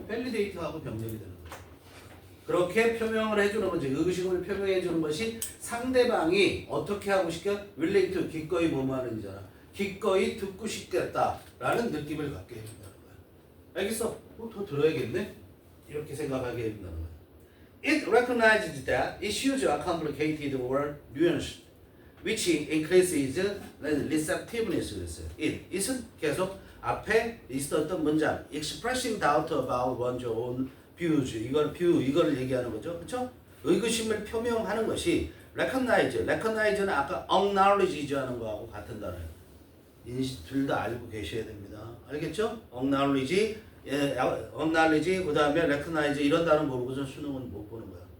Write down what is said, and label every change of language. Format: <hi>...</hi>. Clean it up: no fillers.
<ko>validate하고 병렬이 되는 거예요. 그렇게 표명을 해주는 거지. 의구심을 표명해 주는 것이 상대방이 어떻게 하고 싶게</ko> <en>willing to</en> <ko>기꺼이 뭐뭐 하는지잖아. 기꺼이 듣고 싶겠다라는 느낌을 갖게 해준다는 거야. 알겠어? 더 들어야겠네? 이렇게 생각하게 해준다는 거야.</ko> <en>It recognizes that issues are complicated or nuanced, which increases receptiveness.</en> <ko>그랬어요. it은 계속 앞에 있었던 문장,</ko> <en>expressing doubt about one's own views.</en> <ko>이걸 얘기하는 거죠, 그렇죠? 의구심을 표명하는 것이 recognize는 아까 acknowledge 하는 거하고 같은 단어예요. 둘 다 알고 계셔야 됩니다. 알겠죠? acknowledge, 그 다음에 recognize 이런 단어 모르고서 수능은 못 보는 거야.</ko>